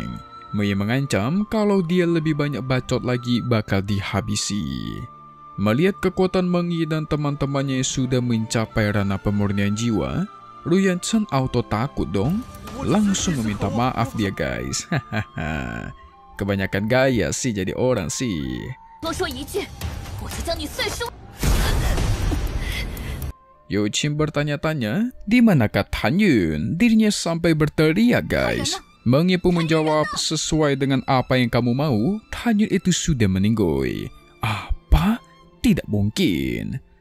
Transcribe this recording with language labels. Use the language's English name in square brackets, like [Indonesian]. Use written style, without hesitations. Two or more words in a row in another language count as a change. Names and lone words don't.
[Indonesian] Mei mengancam kalau dia lebih banyak bacot lagi bakal dihabisi. Melihat kekuatan Meng Yi dan teman-temannya sudah mencapai ranah pemurnian jiwa, Ruyan Chen auto takut dong. Langsung meminta maaf dia, guys. Kebanyakan gaya sih jadi orang sih. [Chinese] 多说一句，我就将你碎尸。 [Indonesian] Yuqin bertanya-tanya, di manakah Tan Yun? Dirinya sampai berteriak, guys. Meng Yi pun menjawab, sesuai dengan apa yang kamu mau, Tan Yun itu sudah meninggoy. Apa? Tidak mungkin.